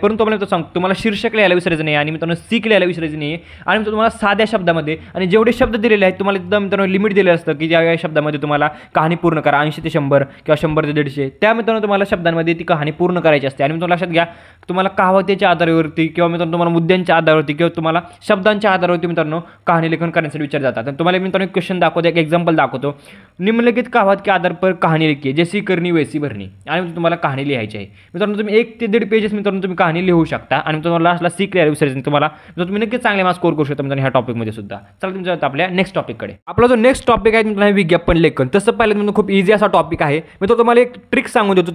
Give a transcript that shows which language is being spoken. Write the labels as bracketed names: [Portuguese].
[Marathi] परंतु तुम्हाला मित्रांनो सांगतो तुम्हाला शीर्षक लिहायला विसरायचं नाही आणि मित्रांनो सीक लिहायला विसरायचं नाही आणि तुम्हाला साध्या शब्दामध्ये आणि जेवढे शब्द दिलेले आहेत तुम्हाला एकदम मित्रांनो लिमिट दिलेलं असतं की ज्या शब्दामध्ये तुम्हाला कहाणी पूर्ण करा 80 ते 100 किंवा 100 ते 150 त्या मित्रांनो तुम्हाला शब्दांमध्ये ती कहाणी पूर्ण करायची असते. आणि मित्रांनो लक्षात घ्या, तुम्हाला कहावतीच्या आधारावरती किंवा मित्रांनो तुम्हाला मुद्द्यांच्या आधारावरती किंवा तुम्हाला शब्दांच्या आधारावरती मित्रांनो कहाणी लेखन करण्यासाठी विचार जातात. तुम्हाला मित्रांनो एक क्वेश्चन दाखवतो, एक एक्झाम्पल दाखवतो. [Hindi] निम्नलिखित कहावत के आधार पर कहाणी लिखिए, जैसी करनी वैसी भरणी. [Marathi] आणि तुम्हाला कहाणी लिहायची आहे. मित्रांनो तुम्ही 1 ते 1.5 पेजेस मित्रांनो तुम्ही कहाणी लिहू शकता आणि तुम्हाला लास्टला सीक लिहायला विसरायचं तुम्हाला, तुम्ही नक्कीच चांगले मार्क्स स्कोर करू शकता मित्रांनो ह्या टॉपिकमध्ये सुद्धा. चला तुमच्या आपल्या नेक्स्ट टॉपिककडे. आपला जो नेक्स्ट टॉपिक आहे मित्रांनो विज्ञापन लेखन. तसं पाहिलं मित्रांनो खूप इझी असा टॉपिक आहे. मी तो तुम्हाला एक ट्रिक सांगून देतो.